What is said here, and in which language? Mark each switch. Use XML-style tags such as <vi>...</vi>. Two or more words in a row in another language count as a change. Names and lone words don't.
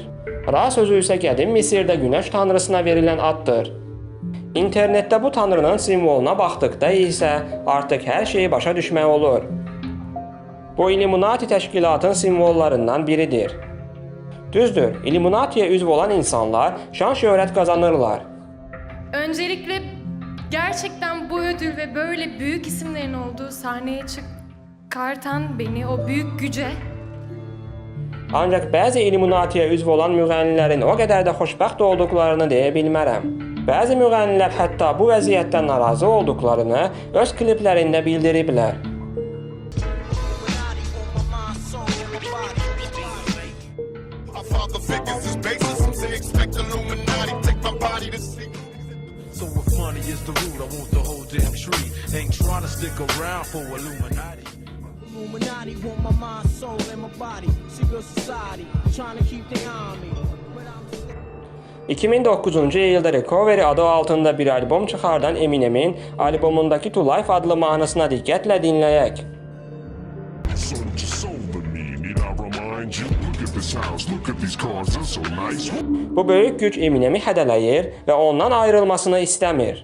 <az>Ra sözü isə qədim Misirdə günəş tanrısına verilən addır. İnternetdə bu tanrının simvoluna baxdıqda isə artıq hər şeyi başa düşmək olur. Bu Illuminati təşkilatın simvollarından biridir. Düzdür, Illuminati'ye üzv olan insanlar şan şöhret kazanırlar.</az> <tr>Öncelikle gerçekten bu ödül ve böyle büyük isimlerin olduğu sahneye çıkartan beni o büyük güce.</tr> <az>Ancaq bəzi Illuminati'ye üzv olan müğənnilərin o qədər də xoşbəxt olduqlarını deyə bilmərəm. Bəzi müğənnilər hətta bu vəziyyətdən narazı olduqlarını öz kliplərində bildiriblər.</az> <en>So if money is the root, I want the whole damn tree. Ain't trying to stick around for Illuminati. Illuminati want my mind, soul, and my body. Secret society, trying to keep their army.</en> <az>2009-cu ildə Recovery adı altında bir albom çıxardan Eminemin albomundakı To Life adlı mahnısına diqqətlə dinləyək. Bu böyük güc Eminemi hədələyir və ondan ayrılmasını istəmir.</az>